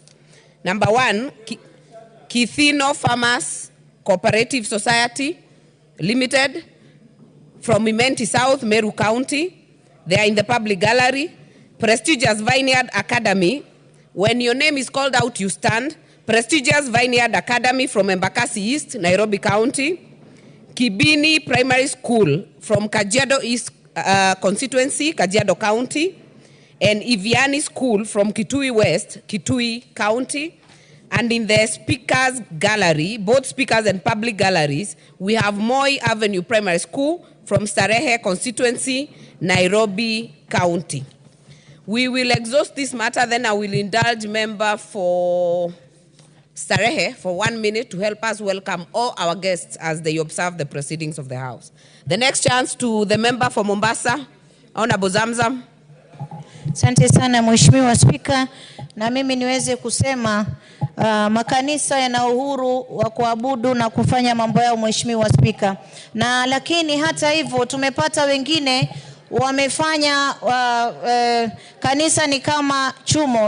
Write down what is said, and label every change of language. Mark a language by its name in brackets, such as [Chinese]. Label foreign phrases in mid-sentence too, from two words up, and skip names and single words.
[English] Number one, Kisii Farmers Cooperative Society Limited from Imenti South, Meru County. They are in the public gallery. Prestigious Vineyard Academy. When your name is called out, you stand. Prestigious Vineyard Academy from Embakasi East, Nairobi County. Kibini Primary School from Kajiado East constituency, Kajiado County. And Iviani School from Kitui West, Kitui County. And in the speakers gallery, both speakers and public galleries, we have Moi Avenue Primary School from Starehe constituency, Nairobi County. We will exhaust this matter, then I will indulge member for Starehe for 1 minute to help us welcome all our guests as they observe the proceedings of the House. The next chance to the member for Mombasa, Honorable Zamzam. [Swahili] Asante sana Mheshimiwa Spika, na mimi niweze kusema makanisa yana uhuru wa kuabudu na kufanya mambo yao Mheshimiwa Spika. Na lakini hata hivyo tumepata wengine wamefanya kanisa ni kama chumo.